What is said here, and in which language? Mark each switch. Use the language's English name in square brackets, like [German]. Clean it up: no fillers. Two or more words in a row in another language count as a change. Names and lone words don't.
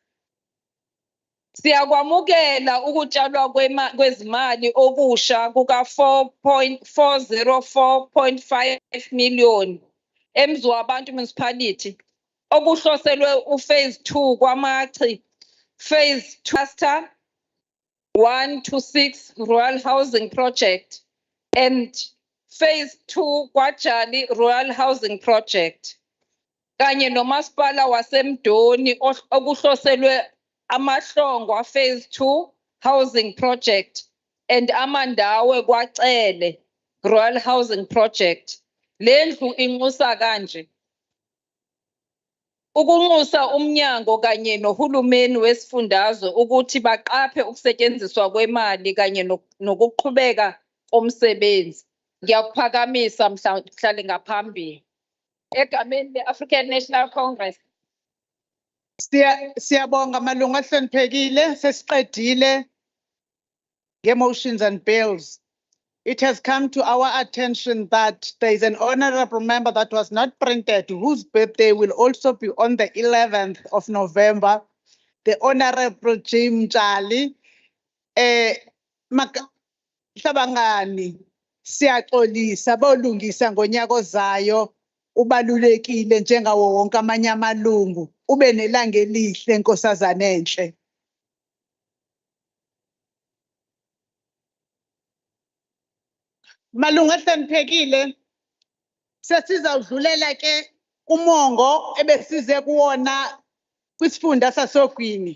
[Zulu] Siyakwamukela ukutshalwa kwezimali okusha kuka 404.5 million eMzwabantu Municipality okuhloselwe uphase [English] 2 kwamachi phase 2 cluster 1 to 6 rural housing project and phase 2 kwaJali rural housing project [Zulu] kanye nomasipala waseMdoni okuhloselwe amahlongwa [English] phase 2 housing project and amandawe kwaCele rural housing project. [Zulu] Lendlu inxusa kanje: ukunxusa umnyango kanye nohulumeni wesifundazwe ukuthi baqaphe ukusetshenziswa kwemali kanye nokuqhubeka komsebenzi. Ngiyakuphakamisa mhlali ngaphambili egameni le-African National Congress. Siyabonga malunga ahloniphekile, sesiqedile nge- [English] motions and bills. It has come to our attention that there is an honorable member that was not printed, whose birthday will also be on the 11th of November, the Honorable Jim Jali. [Zulu] Hlabangani, siyaxolisa bolungisa ngonyaka ozayo, ubalulekile njengawo wonke amanye amalungu. Ube nelanga elihle nkosazana enhle. Malunga ahloniphekile, sesizawudlulela ke umongo ebesize kuwona kwisifunda saSogwini.